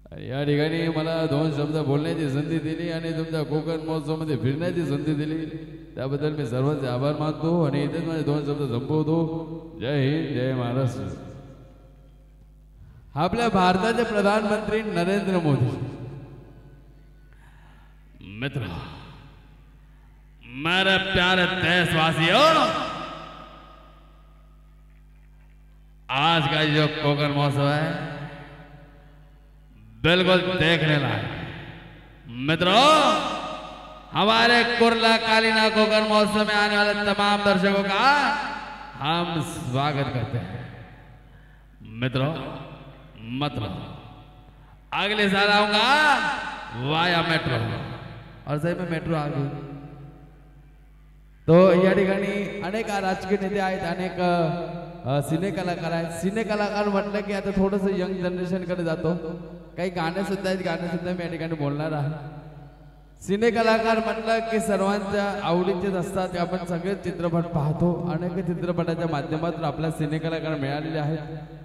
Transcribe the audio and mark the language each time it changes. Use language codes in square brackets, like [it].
[mr] या ठिकाणी मला 2 शब्द बोलण्याची संधी दिली आणि तुमच्या कोकण महोत्सवामध्ये फिरण्याची संधी दिली, त्याबद्दल मी सर्वांचे आभार मानतो। आणि इथेच माझे 2 शब्द संपवतो। जय हिंद, जय महाराष्ट्र। आपल्या भारताचे प्रधानमंत्री नरेंद्र मोदी। [hi] मित्र, मेरे प्यारे देशवासियों, आज का जो कोकण महोत्सव है बिल्कुल देखने लायक। मित्रों, हमारे कुर्ला कालिना कोकण महोत्सव में आने वाले तमाम दर्शकों का हम स्वागत करते हैं। मित्रों, मतलब अगले साल आऊंगा वाया मेट्रो, और सही में मेट्रो आ गई। [mr] तो या ठिकाणी अनेक राजकीय नेते आहेत, अनेक सिने कलाकार आहेत। सिने कलाकार म्हटलं की आता थोडंसं यंग जनरेशन कडे जातो, काही गाणे सुद्धा आहेत, गाणे सुद्धा मी या ठिकाणी बोलणार आहे। सिने कलाकार म्हटलं की सर्वांच्या आवडीचेच असतात, आपण सगळे चित्रपट पाहतो, अनेक चित्रपटाच्या माध्यमातून आपल्या सिने कलाकार मिळालेले आहेत।